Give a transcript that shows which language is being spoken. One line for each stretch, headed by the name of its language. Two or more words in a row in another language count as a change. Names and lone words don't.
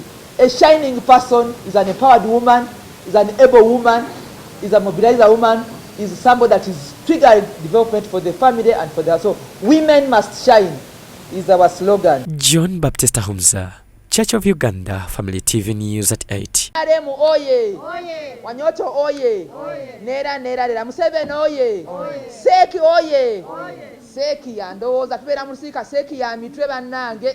English: A shining person is an empowered woman, is an able woman, is a mobilizer woman, is somebody that is triggering development for the family and for the... So women must shine is our slogan. John Baptist Humza, Church of Uganda, Family TV News at 8.
Ganda: NRM oye! Oye! Wanyoto oye! Oye! Nera nera Museveni oye! Oye! Seki oye! Oye! Seki ya ndowooza tubeera mu lusirika seki ya mitwe bannange.